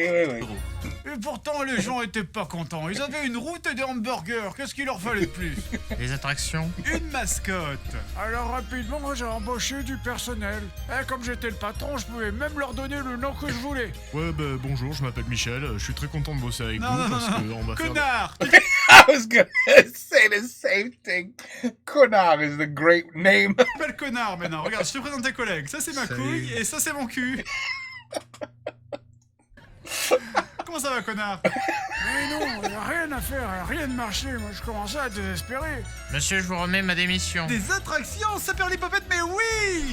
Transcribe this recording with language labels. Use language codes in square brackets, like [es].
[fr] Et pourtant, les gens étaient pas contents. Ils avaient une route et des hamburgers. Qu'est-ce qu'il leur fallait de plus? Les attractions. Une mascotte. Alors rapidement, j'ai embauché du personnel. Et comme j'étais le patron, je pouvais même leur donner le nom que je voulais. Ouais, bah bonjour, je m'appelle Michel, je suis très content de bosser avec vous parce que on va faire... Connard. [en] I was gonna say the same thing. Connard is the great name. [fr] Appelle connard maintenant. Regarde, je te présente tes collègues. Ça c'est ma Salut. couille et ça c'est mon cul. Comment ça va, connard? Mais non, y a rien à faire, rien de marché. Moi, je commençais à désespérer. Monsieur, je vous remets ma démission. Des attractions, ça perd les popettes, mais oui!